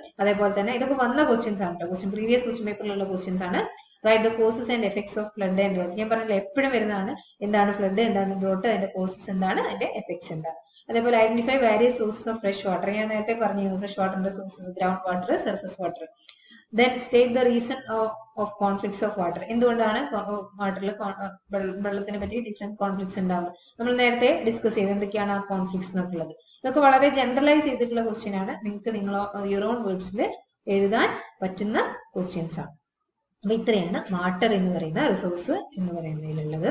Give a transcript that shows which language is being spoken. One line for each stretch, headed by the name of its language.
Malayalam: അതേപോലെ തന്നെ ഇതൊക്കെ വന്ന ക്വസ്റ്റ്യൻസ് ആണ് കേട്ടോ, പ്രീവിയസ് ക്വസ്റ്റ്യൻ പേപ്പറിലുള്ള ക്വസ്റ്റ്യൻസ് ആണ്.
English: Write the causes and effects of flood and drought.
Malayalam: ഞാൻ പറഞ്ഞില്ല എപ്പോഴും വരുന്നതാണ്, എന്താണ് ഫ്ലഡ്, എന്താണ് ഡ്രോട്ട്, അതിന്റെ കോസസ് എന്താണ്, അതിന്റെ എഫക്ട്സ് എന്താണ്. അതേപോലെ
English: Identify various sources of fresh water.
Malayalam: ഞാൻ നേരത്തെ പറഞ്ഞിരുന്നു fresh വാട്ടറിന്റെ sources ground water, surface water.
English: Then state the reason of conflicts of water.
Malayalam: എന്തുകൊണ്ടാണ് വാട്ടറിൽ വെള്ളത്തിനെ പറ്റി ഡിഫറെന്റ് കോൺഫ്ലിക്ട്സ് ഉണ്ടാവുന്നത്. നമ്മൾ നേരത്തെ ഡിസ്കസ് ചെയ്ത് എന്തൊക്കെയാണ് ആ കോൺഫ്ലിക്ട്സ് എന്നുള്ളത്. ഇതൊക്കെ വളരെ ജനറലൈസ് ചെയ്തിട്ടുള്ള ക്വസ്റ്റ്യൻ ആണ്. നിങ്ങൾക്ക് യുവർ ഓൺ വേർഡ്സിൽ എഴുതാൻ പറ്റുന്ന ക്വസ്റ്റ്യൻസ് ആണ്. അപ്പൊ ഇത്രയാണ് വാട്ടർ എന്ന് പറയുന്ന റിസോഴ്സ് എന്ന് പറയുന്നതിലുള്ളത്.